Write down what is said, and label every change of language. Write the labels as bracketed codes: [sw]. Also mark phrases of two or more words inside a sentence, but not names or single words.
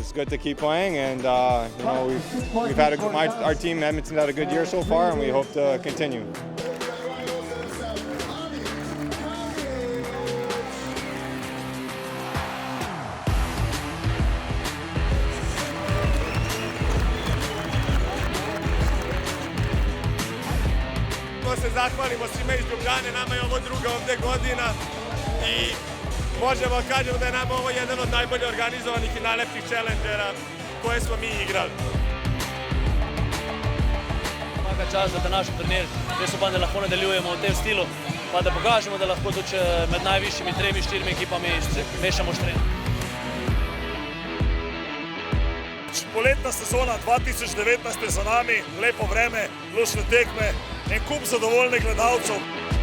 [en] It's good to keep playing, and we've had our team Edmonton had a good year so far, and we hope to continue. [bs] Se zahvalimo svima iz Ljubljane, nama je ovo druga ovdje godina i možemo kažemo da je nama ovo jedan od najbolje organizovanih i najlepših challengera koje smo mi igrali. Svaka čast za današnji turnir, [sl] res upam, da lahko nadaljujemo v tem stilu, pa da pokažemo, da lahko tudi med najvišjimi 3-4 ekipami mešamo štren. Poletna sezona 2019 je za nami, lepo vreme, lušne tekme, en kup zadovoljnih gledalcev.